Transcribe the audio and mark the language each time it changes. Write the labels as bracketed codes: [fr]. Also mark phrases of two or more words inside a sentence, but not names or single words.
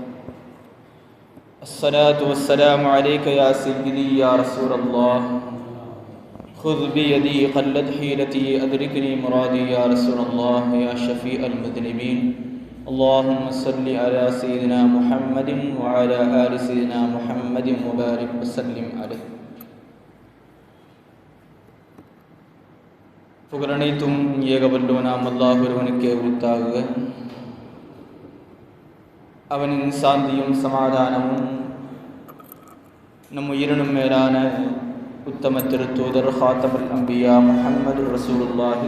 [ar] الصلاة والسلام عليك يا سيدي يا رسول الله. خذ بيدي قلت حيلتي أدركني مرادي يا رسول الله يا شفيع المذنبين. اللهم صل على سيدنا محمد وعلى آل سيدنا محمد وبارك وسلم عليه. [ta] புகழனைத்தும் ஏகவல்லவனாம் அல்லாஹ் ஒருவனுக்கே உரித்தாகுக. அவனின் சாந்தியும் சமாதானமும் நம் உயிரினும் மேலான உத்தம திருத்தூதர் [ar] خاتم الأنبياء [ta] முஹம்மது ரசூலுல்லாஹி